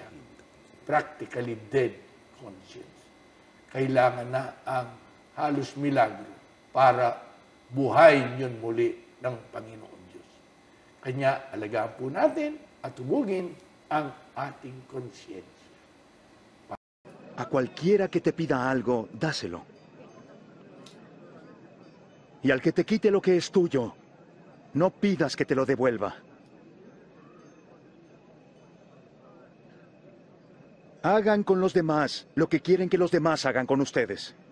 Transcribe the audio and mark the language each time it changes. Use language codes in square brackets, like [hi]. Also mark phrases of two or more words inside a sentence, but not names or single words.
[en] Practically dead conscience. [tl] Kailangan na ang halos milagro para buhayin yun muli ng Panginoon Diyos. Kanya, alagaan po natin at hubugin ang ating konsyensya. [es] A cualquiera que te pida algo, dáselo. Y al que te quite lo que es tuyo, no pidas que te lo devuelva. Hagan con los demás lo que quieren que los demás hagan con ustedes.